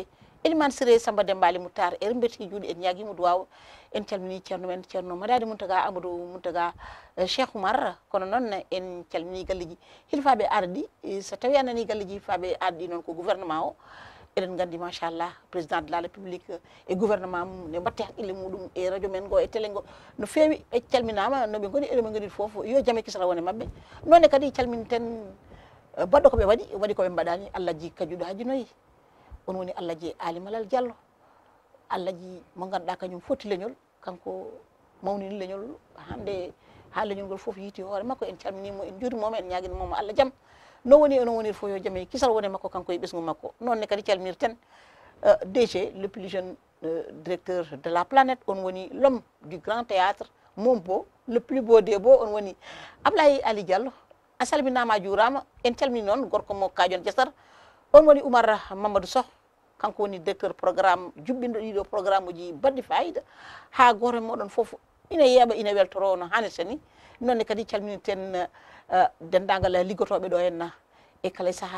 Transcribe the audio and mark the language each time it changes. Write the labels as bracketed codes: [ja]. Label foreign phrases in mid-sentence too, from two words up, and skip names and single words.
[ff] Elimane Siré Samba Dembali Moutar e remberti juuɗe en ñaguimo duwaw en calmini ceerno men ceerno Madadi Mountaga Amadou Mountaga Cheikh Oumar kono noon en calmini galleji hilfaɓe ardi so tawi a nani galleji hilfaɓe ardi noon ko gouvernement o eɗen gandi machallah [fr] président de la république [ff] e gouvernement mum ne mbatte haqqille muɗum e radio men go e télé go no fewi ɓe calminama noɓe goni eɗoɓe goni foof yo jaame kisra wone mabɓe nonne kadi calminten baɗɗo koɓe waɗi koɓe mbaɗani Allah ji kajuɗo haji noyi on woni Allah ji Ali Malal Diallo Allah ji mo ganduɗa kañum foti leñol kanko mawnini leñol hande ha leñol ngol foof yiiti hoore makko en calminimo en juurimomo en ñaguinomomo Allah jaam no woni onon wonir fof yo jaam e kisal wone makko kanko e ɓesgu makko nonne kadi calminirten DG [fr] le plus jeune directeur de la planète [ff] on woni [fr] l'homme du grand théâtre [ff] Mombo [fr] le plus beau des beaux [ff] on woni Ablaye Ali Diallo a salminama a juurama en calmini noon gorko mo Kadion Diasar on woni Oumar Mamadou Sow kanko woni [fr] directeur programme [ff] juɓɓinɗo ɗiɗo programme uji baɗɗi fayida ha goto moɗon foof ina yeeɓa ina weltoro no hannirta ni nonne kadi calminirten dendagal liggotoɓe ɗo henna e kala saaha